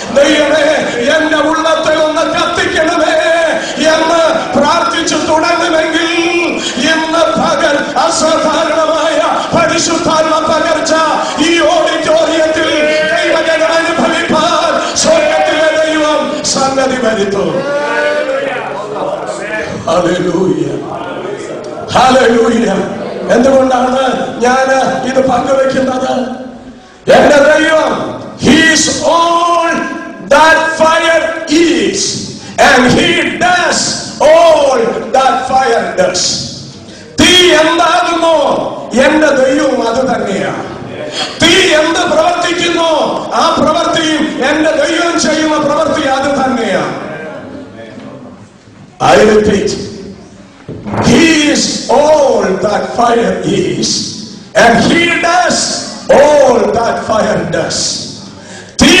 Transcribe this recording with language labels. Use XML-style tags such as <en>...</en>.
<ml>ദൈവമേ, എന്റെ ഉള്ളത്തിൽ ഒന്ന് കത്തിക്കണമേ എന്ന് പ്രാർത്ഥിച്ചു തുടങ്ങുമെങ്കിൽ ഇന്ന് പകൽ അസാധാരണമായ പരിശുദ്ധാത്മ പകർച്ച ഈ ഓഡിറ്റോറിയത്തിൽ ദൈവജനം അനുഭവിപ്പാൻ സ്വർഗ്ഗത്തിലെ ദൈവം സംഗതി വരുത്തും. Hallelujah, hallelujah. എന്തുകൊണ്ടാണ് ഞാൻ ഇത് പങ്കുവെക്കുന്നത്? എന്റെ ദൈവം,</ml> <en>he is all that fire is and he does all that fire does.</en> <ml>തീ എന്താകുന്നു, എന്റെ ദൈവം അത് തന്നെയാണ്. തീ എന്ത് പ്രവർത്തിക്കുന്നു, ആ പ്രവൃത്തിയും എന്റെ ദൈവം ചെയ്യുന്ന പ്രവൃത്തി അത് തന്നെയാണ്.</ml> <en>I repeat, he is all that fire is and he does all that fire does. തീ</en>